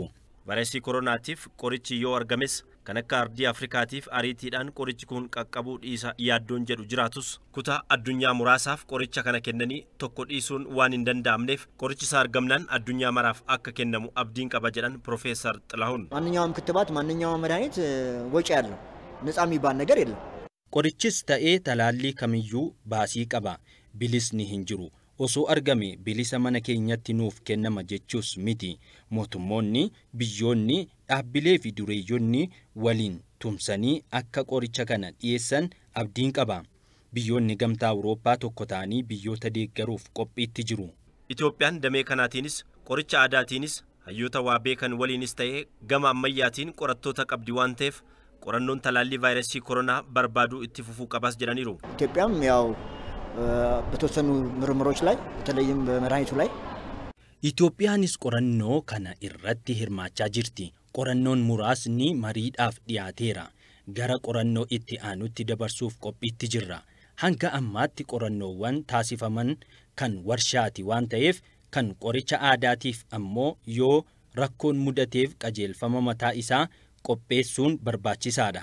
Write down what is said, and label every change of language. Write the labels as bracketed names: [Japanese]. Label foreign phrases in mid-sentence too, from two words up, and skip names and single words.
[Oromo] Vaayirasii koronaatiif qorichi yoo argames kan akka ardii Afrikaatiif ariitiidhaan qorichi kun qaqqabuu dhiisa yaaddoon jedhu jiraatus kutaa addunyaa muraasaaf qoricha kana kennanii tokko dhiisuun waan hin danda'amneef qorichi isaa argamnaan addunyaa maraaf akka kennamu abdiin qaba jedhan Profeesar Xilaሁን [Amharic] ማንኛውም ክትባት ማንኛውም መድኃኒት ወጪ ያለው ነፃ የሚባል ነገር የለም [Oromo] Qorichis ta'ee talaallii kamiyyuu baasii qaba bilisni hin jiru osoo argame bilisa mana keenyatti nuuf kennama jechuus miti mootummoonni biyyoonni dhaabbilee fi dureeyyoonni waliin tumsanii akka qoricha kana dhiyeessan abdiin qaba biyyoonni gamtaa Awurooppaa tokko ta'anii biyyoota deeggaruuf qophiitti jiru Itoophiyaan damee kanaatiinis qoricha aadaatiinis hayyoota waa beekan waliinis ta'ee gama ammayyaatiin qorattoota qabdi waan ta'eef qorannoon talaallii vaayirasii koronaa barbaaduu itti fufuu qabas jedhaniiru [Amharic] ኢትዮጵያም ያው በተወሰኑ ምርምሮች ላይ በተለይም በመድኃኒቱ ላይ [Oromo] Itoophiyaanis qorannoo kana irratti hirmaachaa jirti. Qorannoon muraasni mariidhaaf dhiyaateera. Gara qorannoo itti aanutti dabarsuuf qophiitti jirra. Hanga ammaatti qorannoowwan taasifaman kan warshaati waan ta'eef kan qoricha aadaatiif ammoo yoo rakkoon mudateef qajeelfama mataa isaa qopheessuun barbaachisaadha.